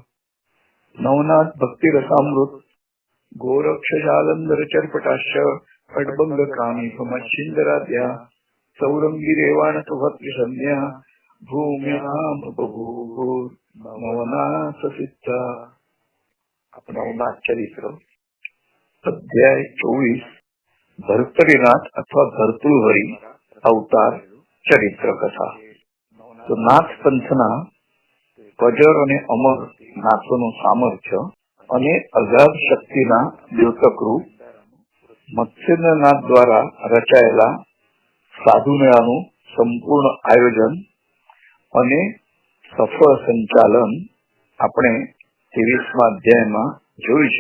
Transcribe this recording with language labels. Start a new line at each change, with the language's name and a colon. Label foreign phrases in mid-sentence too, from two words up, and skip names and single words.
Sanskrit: नवनाथ भक्ति रसामृत गोरक्ष जालंधर चरपटाश अडबंग कामी मच्छिंदराद्या सौरंगी रेवाण भक्ति संध्या भूम्याम बभूव नवनाथ सिद्धा। नवनाथ चरित्र अध्याय 24 भर्तृनाथ अथवा भर्तृहरि अवतार चरित्र कथा।
Gujarati: તો નાથ પંથના ગજર અને અમર નાથોનું સામર્થ્ય અને અગાધ શક્તિના દ્યોતકરૂપ મત્સ્યનાથ દ્વારા રચાયેલા સાધુમેળાનું સંપૂર્ણ આયોજન અને સફળ સંચાલન આપણે 23મા અધ્યાયમાં જોયું છે।